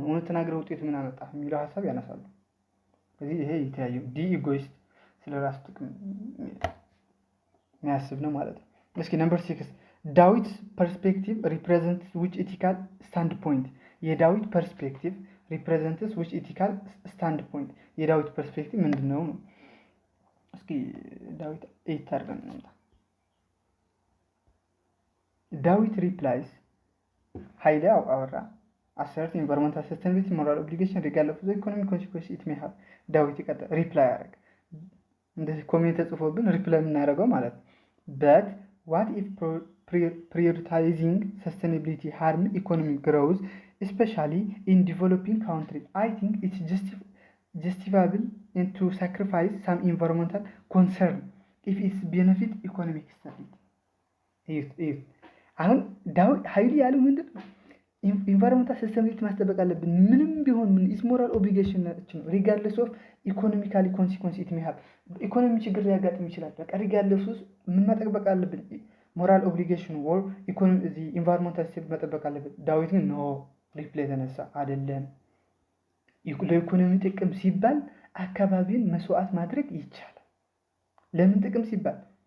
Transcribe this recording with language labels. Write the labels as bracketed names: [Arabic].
[Amharic] እውነት ተናገር፣ ውጤቱ ምን አመጣ የሚለው ሀሳብ ያነሳሉ። ስለዚህ ይሄ የተያየው ዲ ኢጎይስት ስለ ራሱ ጥቅም የሚያስብ ነው ማለት ነው። እስኪ ነምበር 6 ዳዊት ፐርስፔክቲቭ ሪፕሬዘንትስ ዊች ኢቲካል ስታንድ ፖይንት። የዳዊት ፐርስፔክቲቭ ሪፕሬዘንትስ ዊች ኢቲካል ስታንድ ፖይንት። የዳዊት ፐርስፔክቲቭ ምንድነው ነው? [English] እስኪ ዳዊት አድርገን እንምጣ። ዳዊት ሪፕላይስ ኃይሌ አወራ assert environmental sustainability moral obligation regardless of the economic consequences it may have። ዳዊት ይቀጥላል ሪፕላይ ያደርግ እንደዚህ ኮሜንት ተጽፎብን ሪፕላይ የምናደርገው ማለት ነው። but what if prioritizing sustainability harm economic growth especially in developing countries? I think it's justifiable to sacrifice some environmental concern if it's benefit economic stability። አሁን ዳዊት ኃይሌ ያለው ምንድን ነው? [Amharic] ኢንቫይሮንመንታል ሰስቴናቢሊቲ ማስጠበቅ አለብን ምንም ቢሆን ኢትስ ሞራል ኦብሊጌሽን ነው ሪጋርድለስ ኦፍ ኢኮኖሚካሊ ኮንሲኩዌንስ ኢት ሜይ ሃቭ። ኢኮኖሚ ችግር ሊያጋጥም ይችላል። በቃ ሪጋርድለስ ምን መጠበቅ አለብን? ሞራል ኦብሊጌሽን ወር ኢኮኖሚ እዚ ኢንቫይሮንመንታል ስቴት መጠበቅ አለብን። ዳዊት ግን ኖ ሪፕላይ ተነሳ አይደለም። ለኢኮኖሚ ጥቅም ሲባል አካባቢን መስዋዕት ማድረግ ይቻላል። ለምን ጥቅም ሲባል?